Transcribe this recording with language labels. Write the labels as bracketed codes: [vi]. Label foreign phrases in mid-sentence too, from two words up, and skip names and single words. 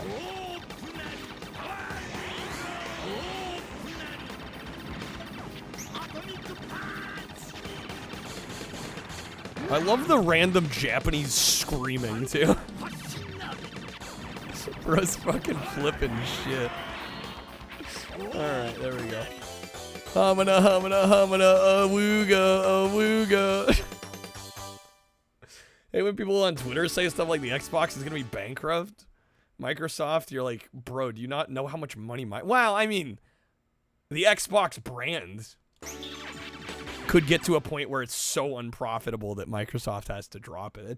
[en] I love the random Japanese screaming, too. Bro's fucking flipping shit. Alright, there we go. Hamana, hamana, hamana, awooga, awooga. Hey, when people on Twitter say stuff like the Xbox is gonna be bankrupt, Microsoft, you're like, bro, do you not know how much money well, I mean, the Xbox brand could get to a point where it's so unprofitable that Microsoft has to drop it.